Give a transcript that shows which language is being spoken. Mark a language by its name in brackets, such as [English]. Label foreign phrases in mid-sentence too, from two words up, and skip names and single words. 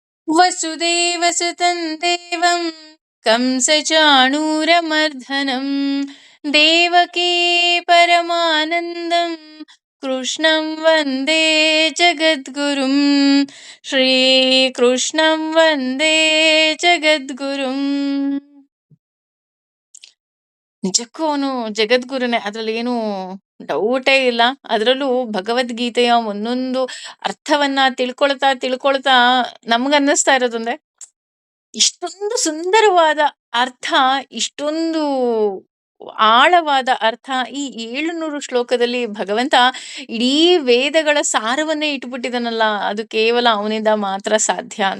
[Sanskrit] ವಸುದೇವಸುತಂ ದೇವಂ ಕಂಸಚಾಣೂರಮರ್ಧನಂ ದೇವಕೀ ಪರಮಾನಂದಂ ಕೃಷ್ಣಂ ವಂದೇ ಜಗದ್ಗುರುಂ. ಶ್ರೀಕೃಷ್ಣಂ ವಂದೇ ಜಗದ್ಗುರುಂ. [Kannada] ನಿಜಕ್ಕೂ ಅವನು ಜಗದ್ಗುರುನೇ, ಅದ್ರಲ್ಲಿ ಏನು ಡೌಟೇ ಇಲ್ಲ. ಅದರಲ್ಲೂ ಭಗವದ್ಗೀತೆಯ ಒಂದೊಂದು ಅರ್ಥವನ್ನ ತಿಳ್ಕೊಳ್ತಾ ತಿಳ್ಕೊಳ್ತಾ ನಮ್ಗನ್ನಿಸ್ತಾ ಇರೋದಂದ್ರೆ, ಇಷ್ಟೊಂದು ಸುಂದರವಾದ ಅರ್ಥ, ಇಷ್ಟೊಂದು ಆಳವಾದ ಅರ್ಥ ಈ 700 ಶ್ಲೋಕದಲ್ಲಿ ಭಗವಂತ ಇಡೀ ವೇದಗಳ ಸಾರವನ್ನೇ ಇಟ್ಬಿಟ್ಟಿದನಲ್ಲ, ಅದು ಕೇವಲ ಅವನಿಂದ ಮಾತ್ರ ಸಾಧ್ಯ ಅಂತ.